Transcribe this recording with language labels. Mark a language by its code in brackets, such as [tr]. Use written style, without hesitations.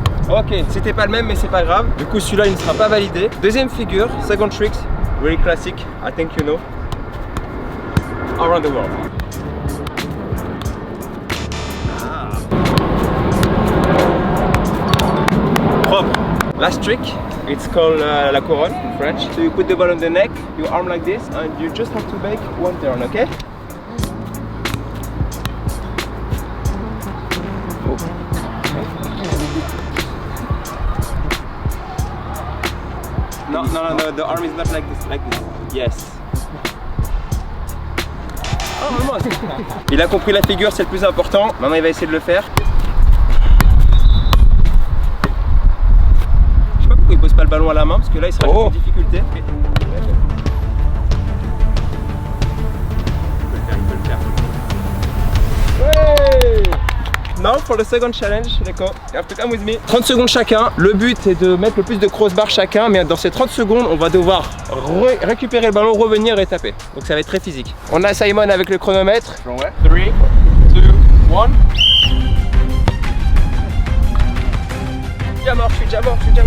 [fr] Ok, c'était pas le même mais c'est pas grave. Du coup celui-là il ne sera pas validé. Deuxième figure, [en] second trick, very classic, I think you know. Around the world. [fr] Propre. [en] Last trick, it's called la couronne in French. So you put the ball on the neck, you arm like this, and you just have to make one turn, okay? No, no, no, no, the arm is not like this, Yes. Oh, almost. [fr] Il a compris la figure, c'est le plus important. Maintenant, il va essayer de le faire. Je sais pas pourquoi il pose pas le ballon à la main, parce que là, il sera en difficulté. Il peut le faire. Ouais. [en] Now for the second challenge, Deco, you have to come with me. [fr] 30 secondes chacun. Le but est de mettre le plus de crossbar chacun, mais dans ces 30 secondes, on va devoir récupérer le ballon, revenir et taper. Donc ça va être très physique. On a Simon avec le chronomètre. 3, 2, 1. Déjà mort, je suis déjà mort.